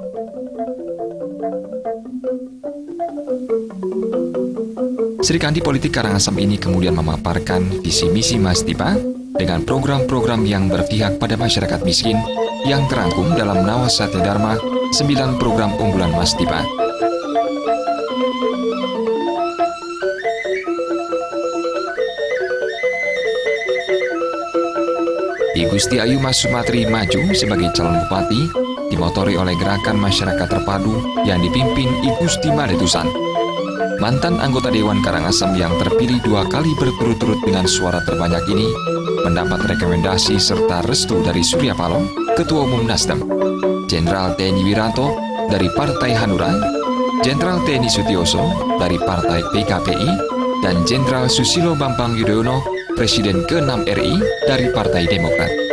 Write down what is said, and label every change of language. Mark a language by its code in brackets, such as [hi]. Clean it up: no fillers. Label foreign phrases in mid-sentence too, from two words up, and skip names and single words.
[id] Sri Kandi Politik Karangasem ini kemudian memaparkan visi misi Mas Dipa dengan program-program yang berpihak pada masyarakat miskin yang terangkum dalam Nawas Satya Dharma 9 program unggulan Mas Dipa. I Gusti Ayu Mas Sumatri maju sebagai calon bupati dimotori oleh gerakan masyarakat terpadu yang dipimpin I Gusti Madetusan. Mantan anggota Dewan Karangasem yang terpilih 2 kali berturut-turut dengan suara terbanyak ini mendapat rekomendasi serta restu dari Surya Paloh, Ketua Umum Nasdem, Jenderal TNI Wiranto dari Partai Hanura, Jenderal TNI Sutioso dari Partai PKPI, dan Jenderal Susilo Bambang Yudhoyono, Presiden ke-6 RI dari Partai Demokrat.